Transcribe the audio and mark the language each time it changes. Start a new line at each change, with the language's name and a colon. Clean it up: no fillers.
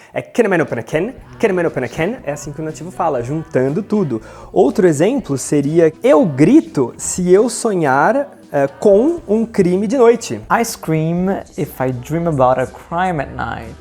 English: É can a man open a can, can a man open a can.
Portuguese: É assim que o nativo fala, juntando tudo. Outro exemplo seria, eu grito se eu sonhar com um crime de noite.
English: I scream if I dream about a crime at night.